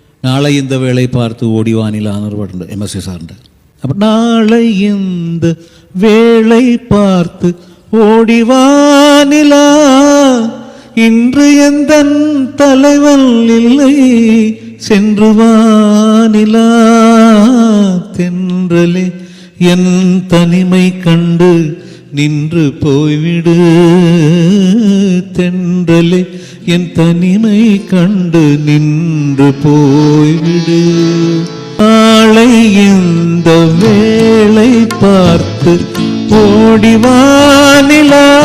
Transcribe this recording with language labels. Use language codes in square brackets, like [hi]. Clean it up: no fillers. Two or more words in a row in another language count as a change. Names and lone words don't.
[ml] നാളെ இந்த വേളை பார்த்து ഓടിവാനിലാന്നൊരു പാട്ടുണ്ട് MSC സാറിൻ്റെ. [ta] അപ്പം നാളെ இந்த வேளை பார்த்து ஓடிவானிலா இன்று எந்தன் தலைவன் இல்லை சென்று வானிலா தென்றலே என் தனிமை கண்டு நின்று போய்விடு தென்றலே என் தனிமை கண்டு நின்று போய்விடு நாளை இந்த வேளை பார்த்து ஓடிவானிலா